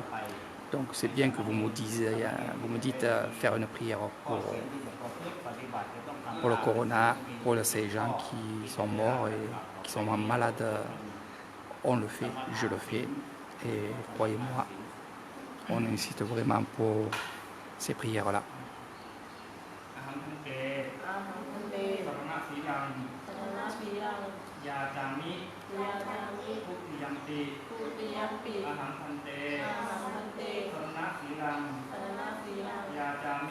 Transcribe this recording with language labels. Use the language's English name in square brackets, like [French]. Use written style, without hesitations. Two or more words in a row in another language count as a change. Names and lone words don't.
[French] Donc, c'est bien que vous me dites faire une prière pour le corona, pour ces gens qui sont morts et qui sont malades. On le fait, je le fais. Et croyez-moi, on insiste vraiment pour ces prières-là. [Pali] อหังคันเต อาหังคันเต สรณะสีลัง สรณะสีลัง ยาจามิ ยาจามิ ทุติยัมปิ ทุติยัมปิ อหังคันเต อาหังคันเต สรณะสีลัง สรณะสีลัง ยาจามิ